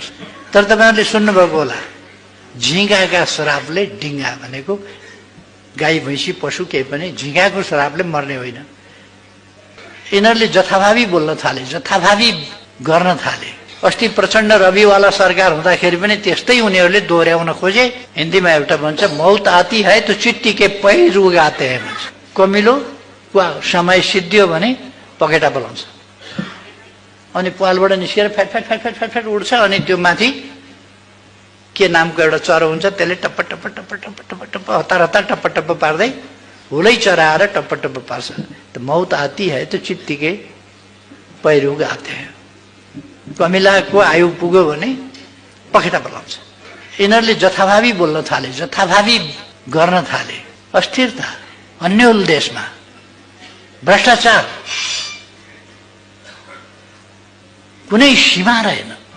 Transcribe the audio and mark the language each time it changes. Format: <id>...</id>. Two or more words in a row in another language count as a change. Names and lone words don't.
<ne>तर तपाईहरुले सुन्नुभएको होला, झिँगाका श्रापले डिङ्गा भनेको गाई भैँसी पशु केही पनि झिँगाको श्रापले मर्ने होइन। यिनीहरूले जथाभावी बोल्न थाले, जथाभावी गर्न थाले। अस्ति प्रचण्ड रविवाला सरकार हुँदाखेरि पनि त्यस्तै उनीहरूले दोहोर्याउन खोजे। हिन्दीमा एउटा भन्छ,</ne> <hi>मौत आती है तो चिट्टी के पैर उगाते हैं भन्छ।</hi> <ne>कमिलो वा समय सिद्धियो भने पखेटा बोलाउँछ, अनि पालबाट निस्केर फ्याट फ्याट फ्याट फ्याट फ्याट फ्याट उड्छ। अनि त्यो माथि के नामको एउटा चरो हुन्छ, त्यसले टप्प टप्प टप्प टप्प टप्प टप्प हतार हतार टप्प टप्प पार्दै हुलै चराएर टप्प टप्प पार्छ।</ne> <hi>त मौत आती है तो चिट्टी के पैर उगाते हैं।</hi> <ne>कमिलाको आयु पुग्यो भने पखेटा बोलाउँछ। यिनीहरूले जथाभावी बोल्न थाले, जथाभावी गर्न थाले। अस्थिरता, अन्यल देशमा भ्रष्टाचार, कुनै सीमा रहेन।</ne>